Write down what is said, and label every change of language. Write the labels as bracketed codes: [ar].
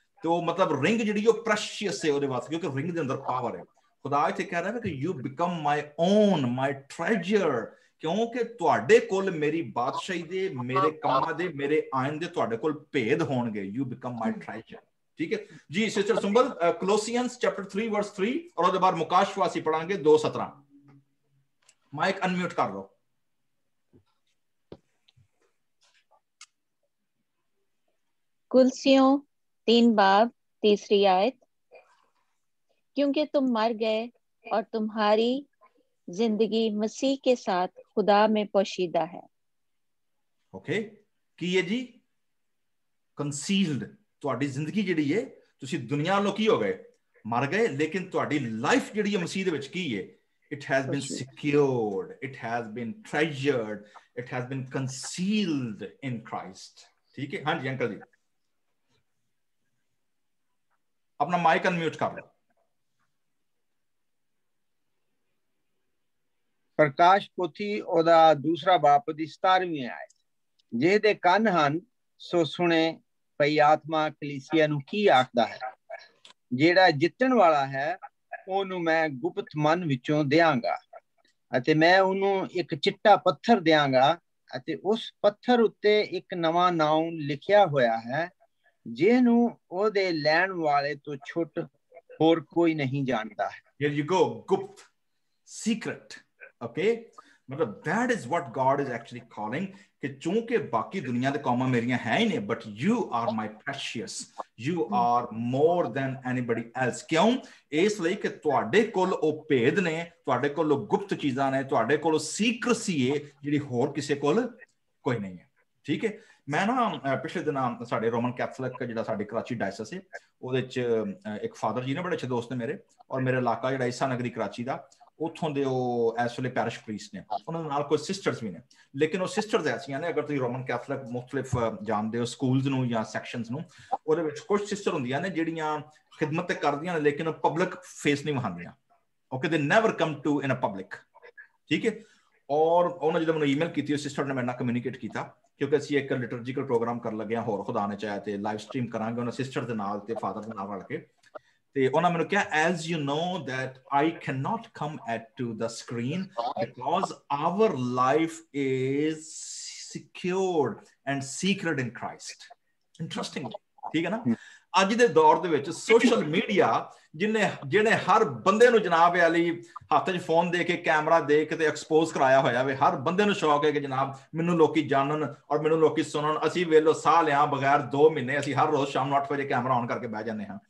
[pa] ਤੇ ਉਹ ਮਤਲਬ ਰਿੰਗ ਜਿਹੜੀ ਉਹ ਪ੍ਰੈਸ਼ੀਅਸ ਹੈ ਉਹਦੇ ਵਾਸਤੇ, ਕਿਉਂਕਿ ਰਿੰਗ ਦੇ ਅੰਦਰ ਪਾਵਰ ਹੈ। ਖੁਦਾ ਇੱਥੇ ਕਹਿ ਰਿਹਾ ਹੈ ਕਿ [en] you become my own, my treasure, [pa] ਕਿਉਂਕਿ ਤੁਹਾਡੇ ਕੋਲ ਮੇਰੀ ਬਾਦਸ਼ਾਹੀ ਦੇ, ਮੇਰੇ ਕੰਮਾਂ ਦੇ, ਮੇਰੇ ਆਇਨ ਦੇ ਤੁਹਾਡੇ ਕੋਲ ਭੇਦ ਹੋਣਗੇ। [en] you become my treasure, [hi] ठीक है जी। सिस्टर सुंबल कोलोसियंस चैप्टर 3 वर्स 3 और उसके बाद मुकाशवासी पढ़ाएंगे 2:17। माइक अनम्यूट कर लो। कुलसियों 3 बाब 3 आयत, क्योंकि तुम मर गए और तुम्हारी जिंदगी मसीह के साथ खुदा में पोशीदा है। ओके, की है जी? कंसील्ड। [pa] ਤੁਹਾਡੀ ਜ਼ਿੰਦਗੀ ਜਿਹੜੀ ਹੈ, ਤੁਸੀਂ ਦੁਨੀਆ ਨਾਲੋਂ ਕੀ ਹੋ ਗਏ? ਮਰ ਗਏ, ਲੇਕਿਨ ਤੁਹਾਡੀ ਲਾਈਫ ਜਿਹੜੀ ਹੈ ਮਸੀਹ ਦੇ ਵਿੱਚ ਕੀ ਹੈ? [en] It has been secured, it has been treasured, it has been concealed in Christ. [pa] ਠੀਕ ਹੈ, ਹਾਂਜੀ ਅੰਕਲ ਜੀ ਆਪਣਾ ਮਾਈਕ ਅਨਮਿਊਟ ਕਰ ਲਓ। ਪ੍ਰਕਾਸ਼ ਪੋਥੀ ਉਹਦਾ 2 ਬਾਬ ਦੀ 17ਵੀਂ ਆਇਤ, ਜਿਹਦੇ ਕੰਨ ਹਨ ਸੋ ਸੁਣੇ ਭਈ ਆਤਮਾ ਕਲੀਸਿਆ ਨੂੰ ਕੀ ਆਖਦਾ ਹੈ। ਜਿਹੜਾ ਜਿੱਤਣ ਵਾਲਾ ਹੈ ਉਹਨੂੰ ਮੈਂ ਗੁਪਤ ਮਨ ਵਿੱਚੋਂ ਦਿਆਂਗਾ, ਅਤੇ ਮੈਂ ਉਹਨੂੰ ਇੱਕ ਚਿੱਟਾ ਪੱਥਰ ਦਿਆਂਗਾ, ਅਤੇ ਉਸ ਪੱਥਰ ਉੱਤੇ ਇੱਕ ਨਵਾਂ ਨਾਮ ਲਿਖਿਆ ਹੋਇਆ ਹੈ, ਜਿਹਨੂੰ ਉਹਦੇ ਲੈਣ ਵਾਲੇ ਤੋਂ ਛੁੱਟ ਹੋਰ ਕੋਈ ਨਹੀਂ ਜਾਣਦਾ ਹੈ। [en] Here you go, ਗੁਪਤ, secret, okay? मतलब that is what God is actually calling, [hi] कि चूंकि बाकी दुनिया दे कौमां मेरियां है ही नहीं, [en] but you are my precious, you are more than anybody else। [hi] क्यों? [pa] इस ਲਈ कि ਤੁਹਾਡੇ ਕੋਲ ਉਹ ਭੇਦ ਨੇ, ਤੁਹਾਡੇ ਕੋਲ ਉਹ ਗੁਪਤ ਚੀਜ਼ਾਂ ਨੇ, ਤੁਹਾਡੇ ਕੋਲ ਉਹ ਸੀਕ੍ਰੇਸੀ ਹੈ ਜਿਹੜੀ ਹੋਰ ਕਿਸੇ ਕੋਲ ਕੋਈ ਨਹੀਂ ਹੈ। ਠੀਕ ਹੈ, ਮੈਂ ਨਾ ਪਿਛਲੇ ਦਿਨਾਂ ਸਾਡੇ ਰੋਮਨ ਕੈਥੋਲਿਕ ਜਿਹੜਾ ਸਾਡੇ ਕਰਾਚੀ ਡਾਇਸਸ ਹੈ ਉਹਦੇ ਚ ਇੱਕ ਫਾਦਰ ਜੀ ਨੇ, ਬੜੇ ਅੱਛੇ ਦੋਸਤ ਨੇ ਮੇਰੇ, ਔਰ ਮੇਰੇ ਇਲਾਕਾ ਜਿਹੜਾ ਈਸਾ ਨਗਰੀ ਕਰਾਚੀ ਦਾ, ਉੱਥੋਂ ਦੇ ਉਹ ਇਸ ਵੇਲੇ ਪੈਰਿਸ਼ ਪ੍ਰੀਸਟ ਨੇ, ਉਹਨਾਂ ਦੇ ਨਾਲ ਕੋਈ ਸਿਸਟਰਸ ਵੀ ਨੇ, ਲੇਕਿਨ ਉਹ ਸਿਸਟਰਸ ਐਸੀਆਂ ਨੇ, ਅਗਰ ਤੁਸੀਂ ਰੋਮਨ ਕੈਥੋਲਿਕ ਮੁਖਤਲਿਫ ਜਾਣਦੇ ਹੋ ਸਕੂਲਸ ਨੂੰ ਜਾਂ ਸੈਕਸ਼ਨਸ ਨੂੰ, ਉਹਦੇ ਵਿੱਚ ਕੁਝ ਸਿਸਟਰ ਹੁੰਦੀਆਂ ਨੇ ਜਿਹੜੀਆਂ ਖਿਦਮਤ ਤੇ ਕਰਦੀਆਂ ਨੇ, ਲੇਕਿਨ ਉਹ ਪਬਲਿਕ ਫੇਸ ਨਹੀਂ ਵਿਖਾਉਂਦੀਆਂ। ਓਕੇ, [en] They never come to in a public. [pa] ਠੀਕ ਹੈ, ਔਰ ਉਹਨਾਂ ਜਦੋਂ ਮੈਨੂੰ ਈਮੇਲ ਕੀਤੀ, ਉਹ ਸਿਸਟਰ ਨੇ ਮੇਰੇ ਨਾਲ ਕਮਿਊਨੀਕੇਟ ਕੀਤਾ, ਕਿਉਂਕਿ ਅਸੀਂ ਇੱਕ ਲਿਟਰਜੀਕਲ ਪ੍ਰੋਗਰਾਮ ਕਰਨ ਲੱਗੇ ਹਾਂ, ਹੋਰ ਖੁਦਾ ਨੇ ਚਾਹਿਆ ਤੇ ਲਾਈਵ ਸਟ੍ਰੀਮ ਕਰਾਂਗੇ ਉਹਨਾਂ ਸਿਸਟਰ ਦੇ ਨਾਲ ਤੇ ਫਾਦਰ ਦੇ ਨਾਲ ਰਲ ਕੇ। ਤੇ ਉਹਨਾਂ ਮੈਨੂੰ ਕਿਹਾ, [en] as you know that I cannot come to the screen because our life is secured and secret in Christ। [pa] Interesting, ਠੀਕ ਹੈ ਨਾ। ਅੱਜ ਦੇ ਦੌਰ ਦੇ ਵਿੱਚ ਸੋਸ਼ਲ ਮੀਡੀਆ ਜਿਹਨੇ ਹਰ ਬੰਦੇ ਨੂੰ ਜਨਾਬ ਵਾਲੀ ਹੱਥ 'ਚ ਫੋਨ ਦੇ ਕੇ, ਕੈਮਰਾ ਦੇ ਕੇ ਤੇ ਐਕਸਪੋਜ਼ ਕਰਾਇਆ ਹੋਇਆ ਵੇ, ਹਰ ਬੰਦੇ ਨੂੰ ਸ਼ੌਕ ਹੈ ਕਿ ਜਨਾਬ ਮੈਨੂੰ ਲੋਕੀ ਜਾਣਨ ਔਰ ਮੈਨੂੰ ਲੋਕੀ ਸੁਣਨ। ਅਸੀਂ ਵੇਲੋ ਸਾਹ ਲਿਆ ਬਗੈਰ 2 ਮਹੀਨੇ ਅਸੀਂ ਹਰ ਰੋਜ਼ ਸ਼ਾਮ ਨੂੰ 8 ਵਜੇ ਕੈਮਰਾ ਔਨ ਕਰਕੇ ਬਹਿ ਜਾਂਦੇ ਹਾਂ।